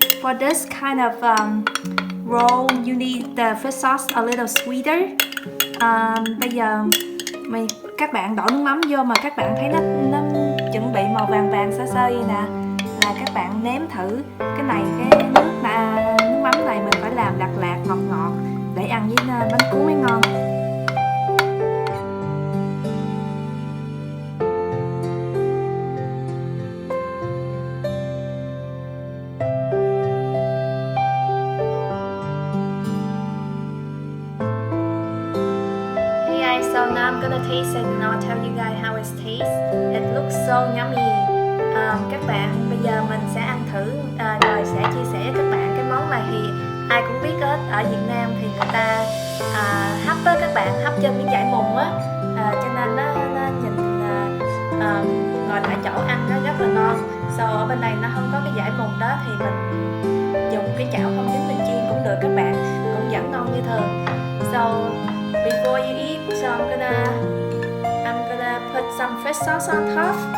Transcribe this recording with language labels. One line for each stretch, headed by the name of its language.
English: For this kind of roll, you need the fish sauce a little sweeter.
Vietnamese: Bây giờ các bạn đổ nước mắm vô mà các bạn thấy nó chuẩn bị màu vàng sơ như nè, là các bạn nếm thử cái này, cái nước mắm này mình phải làm đặc lạc ngọt để ăn với bánh cuốn mới ngon.
English: So now I'm gonna taste it and I'll tell you guys how it tastes. It looks so yummy.
Vietnamese: Các bạn, bây giờ mình sẽ ăn thử rồi sẽ chia sẻ với các bạn cái món này. Thì ai cũng biết hết, ở Việt Nam thì người ta hấp á các bạn, hấp trên miếng vải mùng á, cho nên nó nhìn ngồi tại chỗ ăn nó rất là ngon. So ở bên này nó không có cái vải mùng đó thì mình dùng cái chảo không dính mình chiên cũng được các bạn, cũng vẫn ngon như thường.
English: So before you eat, so I'm gonna put some fish sauce on top.